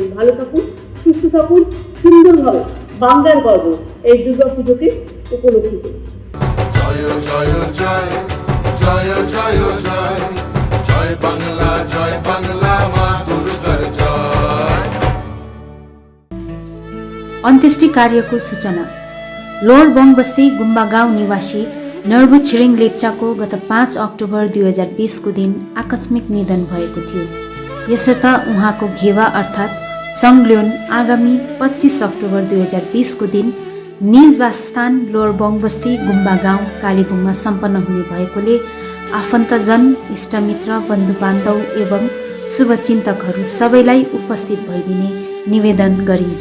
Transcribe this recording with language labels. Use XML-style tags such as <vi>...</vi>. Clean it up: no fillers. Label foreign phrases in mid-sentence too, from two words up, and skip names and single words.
<bn>ভালো থাকুন, সুস্থ থাকুন, সুন্দরভাবে বাংলার গর্ব এই দুর্গা পুজোকে উপলব্ধি করুন। জয় জয় জয় জয় জয় জয় জয় বাংলা মা দুর্গার জয়।</bn> <ne>अन्त्येष्टि कार्यको सूचना। लोवर बङबस्ती गुम्बा गाउँ निवासी नर्बु छिरिङ लेप्चाको गत 5 अक्टोबर 2020 को दिन आकस्मिक निधन भएको थियो। यसर्थ उहाँको घेवा अर्थात् सङ्ग्ल्योन आगामी 25 अक्टोबर 2020 को दिन निज वासस्थान लोवर बङबस्ती गुम्बा गाउँ कालेबुङमा सम्पन्न हुने भएकोले आफन्तजन, इष्टमित्र, बन्धुबान्धव एवं शुभचिन्तकहरू सबैलाई उपस्थित भइदिने निवेदन गरिन्छ।</ne>